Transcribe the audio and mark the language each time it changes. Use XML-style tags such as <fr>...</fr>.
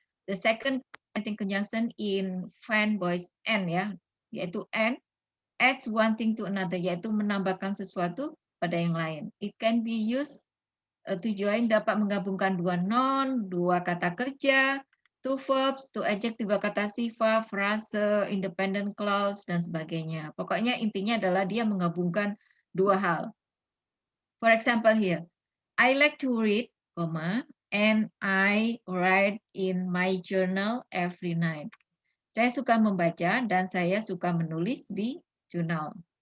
<en>The second conjunction in fan voice N ya, yaitu N, adds one thing to another,</en> <id>yaitu menambahkan sesuatu pada yang lain.</id> <en>It can be used to join,</en> <id>dapat menggabungkan dua noun, dua kata kerja,</id> <en>two verbs, two adjective,</en> <id>dua kata sifat, frase, independent clause, dan sebagainya. Pokoknya intinya adalah dia menggabungkan dua hal.</id> <en>For example here, I like to read, and I write in my journal every night.</en> <id>Saya suka membaca dan saya suka menulis di jurnal.</id>